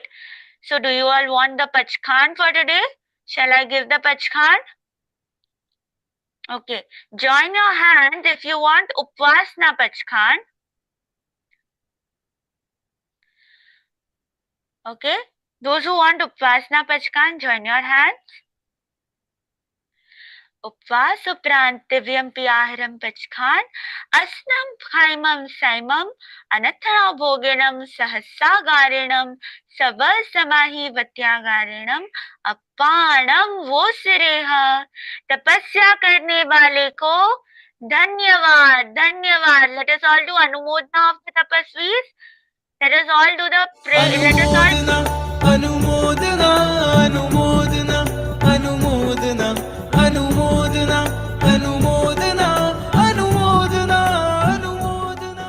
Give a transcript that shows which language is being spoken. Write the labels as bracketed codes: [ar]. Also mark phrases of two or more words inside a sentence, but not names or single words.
[en] So do you all want the Pachkhan for today? Shall I give the Pachkhan? Okay, join your hands if you want Upvasna Pachkhan. Okay, those who want Upvasna Pachkan, join your hands. [pra] Upvas uprant divyam piyaharam Pachkan, asnam khaimam saimam, anathana bhoginam sahasa garinam, sabal samahi vatyagarinam, appanam वो सिरेहा. [hi] तपस्या करने वाले को धन्यवाद धन्यवाद. [en] Let us all do anumodana of the tapasvis. Let us all do the pray. Let us all. [hi] अनुमोदना अनुमोदना अनुमोदना अनुमोदना अनुमोदना अनुमोदना अनुमोदना